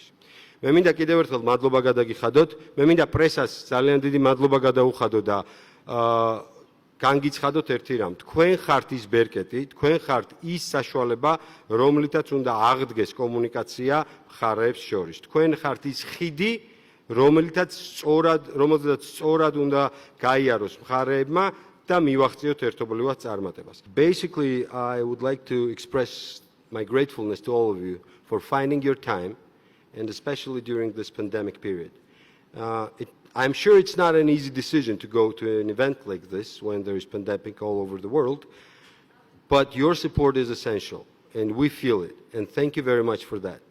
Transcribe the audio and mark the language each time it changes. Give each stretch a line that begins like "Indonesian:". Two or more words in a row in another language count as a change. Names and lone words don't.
Georgian: მე მინდა კიდევ ერთხელ მადლობა გადაგიხადოთ, მე მინდა პრესას ძალიან დიდი მადლობა გადაუხადო და განგიცხადოთ ერთი რამ, თქვენ ხართ ის ბერკეტი, თქვენ ხართ ის საშუალება, რომლითაც უნდა აღდგეს კომუნიკაცია მხარეებს შორის. თქვენ ხართ ის ხიდი, რომელზეც სწორად უნდა გაიაროს მხარეებმა და მივახციოთ ერთობლივად წარმატებას.
English: Basically, I would like to express my gratefulness to all of you for finding your time, and especially during this pandemic period. I'm sure it's not an easy decision to go to an event like this when there is pandemic all over the world, but your support is essential, and we feel it, and thank you very much for that.